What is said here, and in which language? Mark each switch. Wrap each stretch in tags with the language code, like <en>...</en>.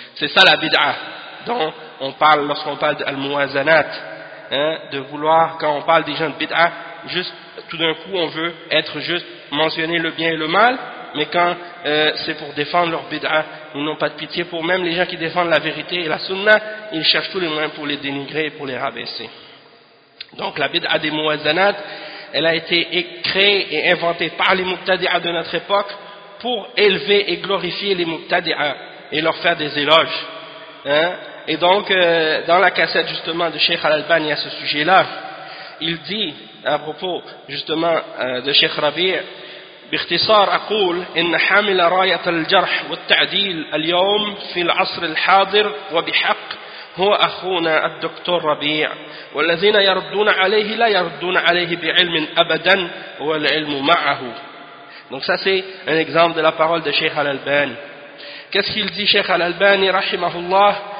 <fr>C'est ça la bid'a dont on parle lorsqu'on parle de al-muwazanat, de vouloir, quand on parle des gens de bid'a, juste tout d'un coup on veut être juste mentionner le bien et le mal, mais quand c'est pour défendre leur bid'a, ils n'ont pas de pitié pour même les gens qui défendent la vérité et la sunna, ils cherchent tous les moyens pour les dénigrer et pour les rabaisser. Donc la bid'a des muwazanat, elle a été créée et inventée par les mubtadi'a de notre époque pour élever et glorifier les mubtadi'a et leur faire des éloges. Et donc dans la cassette justement de Cheikh Al-Albani à ce sujet-là, il dit à propos justement de Cheikh Rabi',</fr> <ar>باختصار أقول إن حامل راية الجرح والتعديل اليوم في العصر الحاضر وبحق هو أخونا الدكتور ربيع، والذين يردون عليه لا يردون عليه بعلم أبدا والعلم معه.</ar> <fr>Donc ça c'est un exemple de la parole de Cheikh Al-Albani. Qu'est-ce qu'il dit Cheikh Al-Albani rahimahullah?</fr>